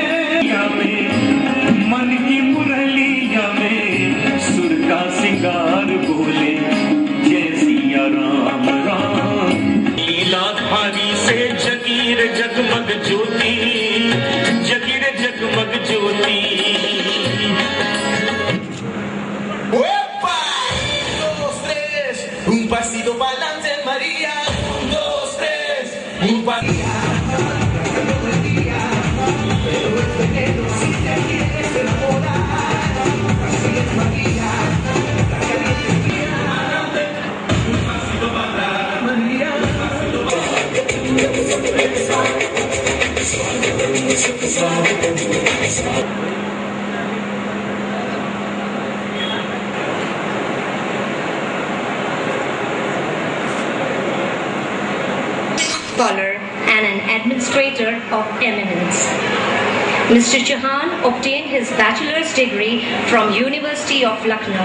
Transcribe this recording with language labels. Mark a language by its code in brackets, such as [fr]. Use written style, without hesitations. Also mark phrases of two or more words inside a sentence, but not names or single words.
[hi] में मन की मुरलिया में सुर का सिंगार बोले जय सिया राम राम लीला धारी से जगीर जगमग ज्योति जगीर जगमग ज्योति [es] Un pasito pa'lante, María. 1, 2, 3. Un pasito. Pero este negro si te quieres enamorar. Así es María. La caliente mía. Un pasito pa'lante, María. Un pasito pa'lante. [en] Scholar and an administrator of eminence. Mr. Chauhan obtained his bachelor's degree from University of Lucknow.